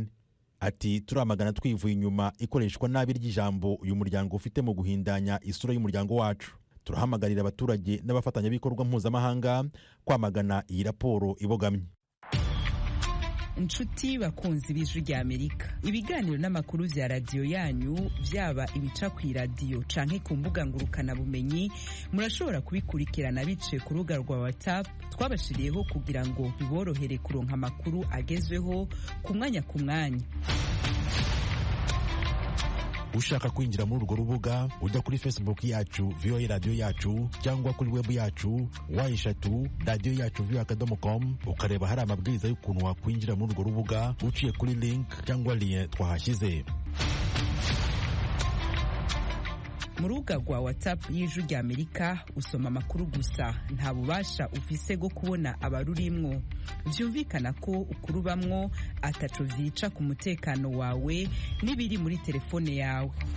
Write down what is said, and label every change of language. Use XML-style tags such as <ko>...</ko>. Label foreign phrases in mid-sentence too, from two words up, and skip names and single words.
<rw>Ati turamagana twivuye inyuma ikoreshwa nabi ry'ijambo uyu muryango ufite mu guhindanya isura y'umuryango wacu. Turahamagarira abaturage n'abafatanyabikorwa mpuzamahanga kwamagana iyi raporo ibogamye.</rw> <rn>Inshuti bakunzi b'Ijwi ry'Amerika, ibiganiro n'amakuru vya radio yanyu vyaba ibica ku radio canke ku mbuga ngurukana bumenyi murashobora kubikurikirana biciye ku rubuga rwa WhatsApp twabashiriyeho kugira ngo biborohere kuronka amakuru agezweho ku mwanya ku mwanya.</rn> <rw>Ushaka kwinjira muri urwo rubuga ujya kuri Facebook yacu VOA Radio yacu cyangwa kuri web yacu wa3radio-yacu.com ukareba hari amabwiriza y'ukuntu wakwinjira muri urwo rubuga uciye kuri link cyangwa lien twahashyize.</rw> <rn>Mu rubuga rwa WhatsApp y'Ijwi ry'Amerika usoma amakuru gusa, nta bubasha ufise bwo kubona abarurimwo. Vyumvikana ko ukurubamwo ataco vyica ku mutekano wawe n'ibiri muri telefone yawe.</rn>